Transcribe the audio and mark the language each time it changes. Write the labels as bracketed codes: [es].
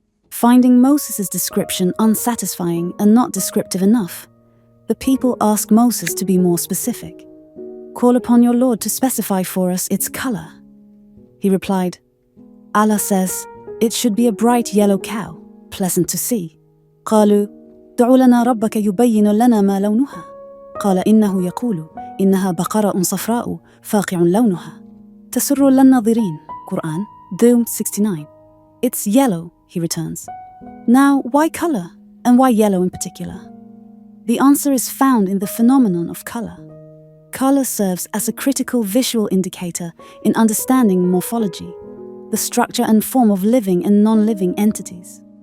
[en] Finding Moses' description unsatisfying and not descriptive enough, the people ask Moses to be more specific. Call upon your Lord to specify for us its color. He replied, Allah says, it should be a bright yellow cow, pleasant to see. [ar] قالوا دعوا لنا ربك يبين لنا ما لونها قال إنه يقول إنها بقرة صفراء فاقع لونها تسر للناظرين. [en] Quran, Doom 69. It's yellow, he returns. Now, why color, and why yellow in particular? The answer is found in the phenomenon of color. Color serves as a critical visual indicator in understanding morphology, the structure and form of living and non-living entities.